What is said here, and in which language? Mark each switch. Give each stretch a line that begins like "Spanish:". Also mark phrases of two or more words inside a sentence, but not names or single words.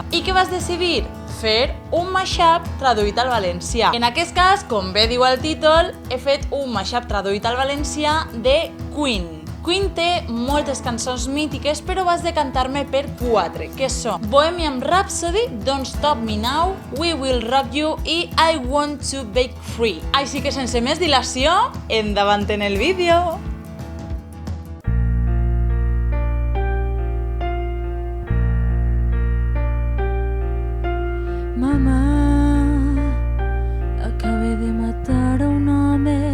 Catalan: I què vas decidir? Fer un mashup traduït al valencià. En aquest cas, com bé diu el títol, he fet un mashup traduït al valencià de Queen. Queen té moltes cançons mítiques, però vas decantar-me per 4, que són Bohemian Rhapsody, Don't Stop Me Now, We Will Rock You i I Want to Break Free. Així que sense més dilació, endavant en el vídeo! Mamà, acabé de matar a un home.